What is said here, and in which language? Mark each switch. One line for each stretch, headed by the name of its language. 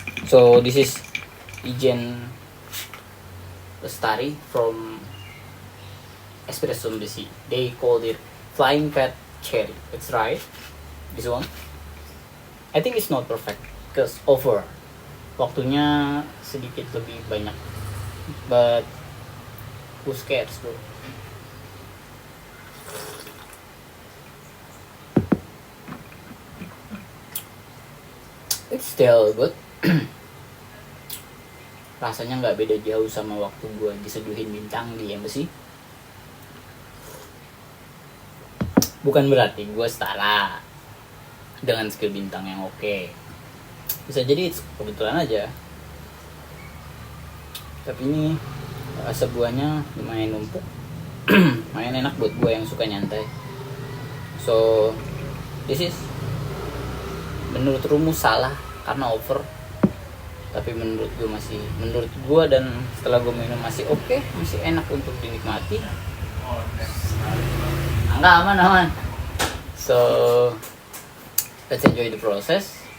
English: So this is Ijen Lestari from Espresso Embassy. They called it Flying Cat Cherry. It's right. This one. I think it's not perfect because over.
Indonesian: Waktunya sedikit lebih banyak.
English: But who cares bro? It's still good.
Indonesian: Rasanya nggak beda jauh sama waktu gue diseduhin bintang di Embassy. Bukan berarti gue setara dengan skill bintang yang oke. Bisa jadi kebetulan aja. Tapi ini asap buahnya lumayan numpuk. Lumayan enak buat gue yang suka nyantai.
English: So this is,
Indonesian: menurut rumus salah karena over, tapi menurut gue dan setelah gue minum masih oke, masih enak untuk dinikmati. Aman.
English: So let's enjoy the process.